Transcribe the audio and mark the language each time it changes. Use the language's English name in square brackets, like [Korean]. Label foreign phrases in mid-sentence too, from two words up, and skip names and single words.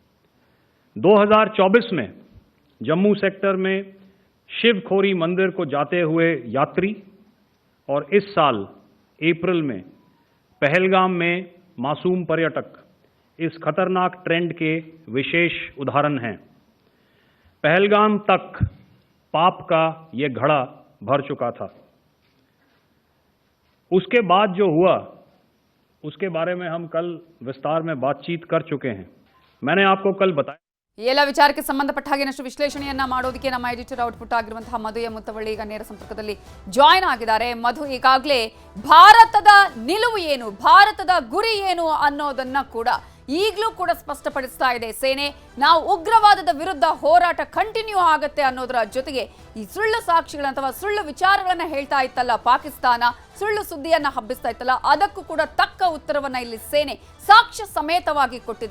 [Hindi] 2024 में जम्मू सेक्टर में शिवखोरी मंदिर को जाते हुए यात्री और इस साल अप्रैल में पहलगाम में मासूम पर्यटक इस खतरनाक ट्रेंड के विशेष उदाहरण हैं. पहलगाम तक पाप का ये घड़ा भर चुका था. उसके बाद जो हुआ उसके बारे में हम कल विस्तार में बातचीत कर चुके हैं. मैंने आपको कल बताया [Kannada] ಈ ಎಲ್ಲ ವಿಚಾರಕ್ಕೆ ಸಂಬಂಧಪಟ್ಟ ಹಾಗೆ ಇನ್ನಷ್ಟು ವಿಶ್ಲೇಷಣೆಯನ್ನ ಮಾಡೋದಕ್ಕೆ ನಮ್ಮ [English] editor output [Kannada] ಆಗಿರುವಂತಹ ಮಧು ಎಂ ಮುತ್ತವಳ್ಳಿ ಈಗ ನೇರ ಸಂಪರ್ಕದಲ್ಲಿ ಜಾಯ್ನ್ ಆಗಿದ್ದಾರೆ. ಮಧು, ಈಗಾಗಲೇ ಭಾರತದ ನಿಲುವು ಏನು, ಭಾರತದ ಗುರಿ ಏನು ಅನ್ನೋದನ್ನ ಕೂಡ ಈಗಲೂ ಕೂಡ ಸ್ಪಷ್ಟಪಡಿಸ್ತಾ ಇದೆ ಸೇನೆ. ನಾವು ಉಗ್ರವಾದದ ವಿರುದ್ಧ ಹೋರಾಟ ಕಂಟಿನ್ಯೂ ಆಗುತ್ತೆ ಅನ್ನೋದರ ಜೊತೆಗೆ ಈ ಸುಳ್ಳು ಸಾಕ್ಷಿಗಳನ್ನ ಅಥವಾ ಸುಳ್ಳು ವಿಚಾರಗಳನ್ನ ಹೇಳ್ತಾ ಇತ್ತಲ್ಲ ಪಾಕಿಸ್ತಾನ, ಸುಳ್ಳು ಸುದ್ದಿಯನ್ನ ಹಬ್ಬಿಸ್ತಾ ಇತ್ತಲ್ಲ, ಅದಕ್ಕೂ ಕೂಡ ತಕ್ಕ ಉತ್ತರವನ್ನ ಇಲ್ಲಿ ಸೇನೆ ಸಾಕ್ಷ್ಯ ಸಮೇತವಾಗಿ ಕೊಟ್ಟಿದೆ.